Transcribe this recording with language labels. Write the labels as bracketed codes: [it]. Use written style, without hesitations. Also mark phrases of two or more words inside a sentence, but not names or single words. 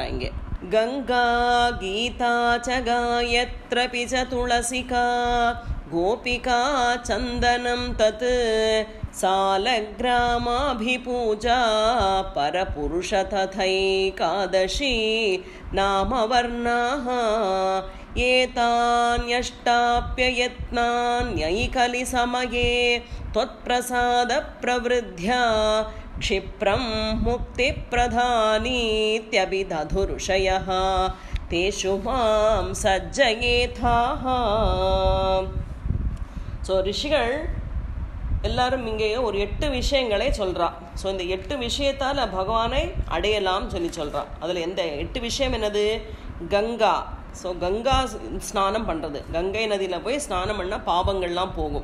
[sa] இங்கே गङ्गा गीता च गायत्र्यपि च तुलसिका गोपिका चन्दनं तत् शालग्रामाभिपूजा परपुरुष तथैकादशी नामवर्णाः एतान्यष्टाप्ययत्नान्यैकलि समये त्वत्प्रसाद प्रवृद्ध्या क्षिप्रं मुक्तिप्रधानीत्यभिदधुरुषयः तेषु मां सज्जयेथाः. [ta] ஸோ ரிஷிகள் எல்லாரும் இங்கே ஒரு 8 விஷயங்களை சொல்கிறா. ஸோ இந்த 8 விஷயத்தால் பகவானை அடையலாம் சொல்லி சொல்கிறா. அதில் எந்த 8 விஷயம் என்னது கங்கா. ஸோ கங்கா ஸ்நானம் பண்ணுறது கங்கை நதியில் போய் ஸ்நானம் பண்ணால் பாவங்கள்லாம் போகும்.